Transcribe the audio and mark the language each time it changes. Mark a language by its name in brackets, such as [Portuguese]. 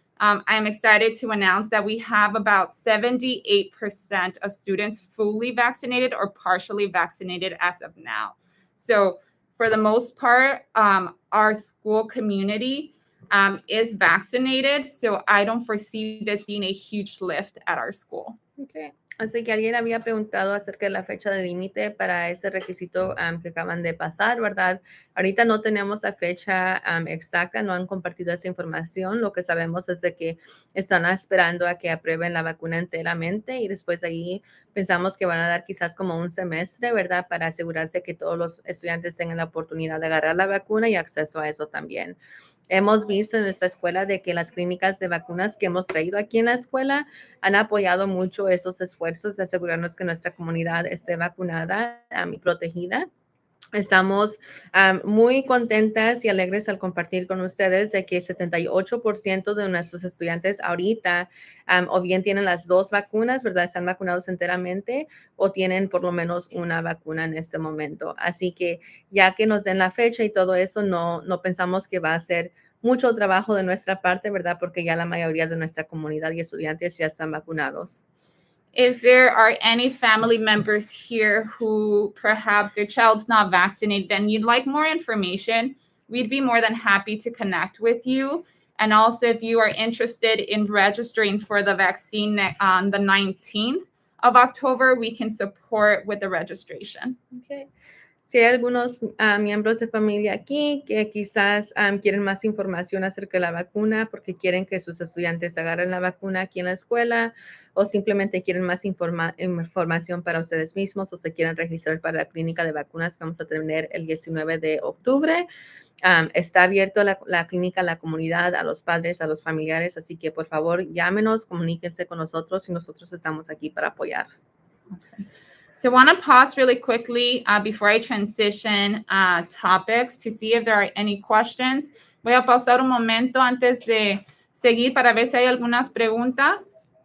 [English] I'm excited to announce that we have about 78% of students fully vaccinated or partially vaccinated as of now. So for the most part, our school community is vaccinated. So I don't foresee this being a huge lift at our school. Okay. [Spanish] Así que alguien había preguntado acerca de la fecha de límite para ese requisito que acaban de pasar, ¿verdad? Ahorita no tenemos la fecha exacta, no han compartido esa información. Lo que sabemos es de que están esperando a que aprueben la vacuna enteramente y después de ahí pensamos que van a dar quizás como un semestre, ¿verdad? Para asegurarse que todos los estudiantes tengan la oportunidad de agarrar la vacuna y acceso a eso también. Hemos visto en nuestra escuela de que las clínicas de vacunas que hemos traído aquí en la escuela han apoyado mucho esos esfuerzos de asegurarnos que nuestra comunidad esté vacunada y protegida. Estamos muy contentas y alegres al compartir con ustedes de que 78% de nuestros estudiantes ahorita o bien tienen las 2 vacunas, ¿verdad? Están vacunados enteramente o tienen por lo menos una vacuna en este momento. Así que ya que nos den la fecha y todo eso, no pensamos que va a ser mucho trabajo de nuestra parte, ¿verdad? Porque ya la mayoría de nuestra comunidad y estudiantes ya están vacunados. [English] If there are any family members here who perhaps their child's not vaccinated and you'd like more information, we'd be more than happy to connect with you. And also, if you are interested in registering for the vaccine on the 19th of October, we can support with the registration. Okay. [Spanish] Si hay algunos miembros de familia aquí que quizás quieren más información acerca de la vacuna porque quieren que sus estudiantes agarren la vacuna aquí en la escuela o simplemente quieren más información para ustedes mismos o se quieren registrar para la clínica de vacunas que vamos a tener el 19 de octubre. Está abierto la clínica a la comunidad, a los padres, a los familiares, así que por favor llámenos, comuníquense con nosotros y nosotros estamos aquí para apoyar. [English] Awesome. So I want to pause really quickly before I transition topics to see if there are any questions. [Spanish] Voy a pausar un momento antes de seguir para ver si hay algunas preguntas.